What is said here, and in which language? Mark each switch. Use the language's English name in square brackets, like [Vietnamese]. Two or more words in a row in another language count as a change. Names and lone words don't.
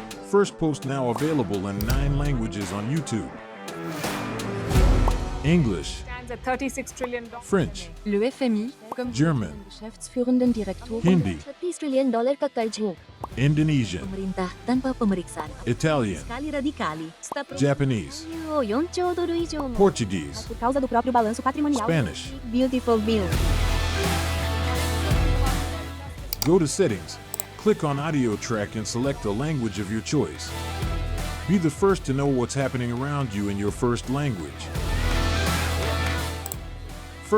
[English] Firstpost now available in 9 languages on YouTube. English, Stands at $36 trillion. French, [French] Le FMI, comme [English] German, [German] Geschäftsführenden Direktoren, [English] Hindi, [Hindi] $30 trillion का कर्ज मो. [English] Indonesian, [Indonesian] Pemerintah tanpa pemeriksaan. [English] Italian, [Italian] Kali radikali. [English] Japanese, [Japanese] 4兆ドル以上も [English] Portuguese, [Portuguese] por causa do próprio balanço patrimonial. [English] Spanish. Beautiful bill. Go to Settings, click on Audio Track and select the language of your choice. Be the first to know what's happening around you in your first language.